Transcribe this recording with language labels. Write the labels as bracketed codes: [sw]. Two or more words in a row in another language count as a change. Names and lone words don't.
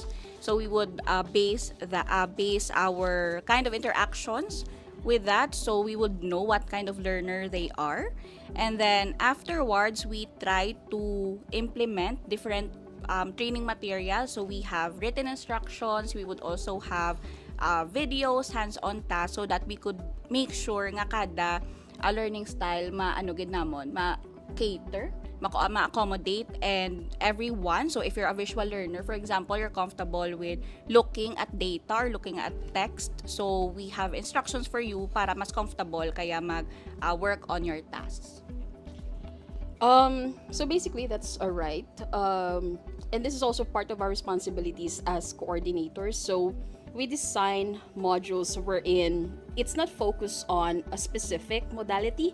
[en] So we would base our kind of interactions with that, so we would know what kind of learner they are. And then afterwards, we try to implement different training materials. So we have written instructions. We would also have videos, hands-on tasks, so that we could make sure [hil] nga kada [en] learning style ma-cater, ma-accommodate and everyone. So if you're a visual learner, for example, you're comfortable with looking at data or looking at text, so we have instructions for you [hil] para mas [en] comfortable kaya work on your tasks. So basically, that's alright. And this is also part of our responsibilities as coordinators. So we design modules wherein it's not focused on a specific modality.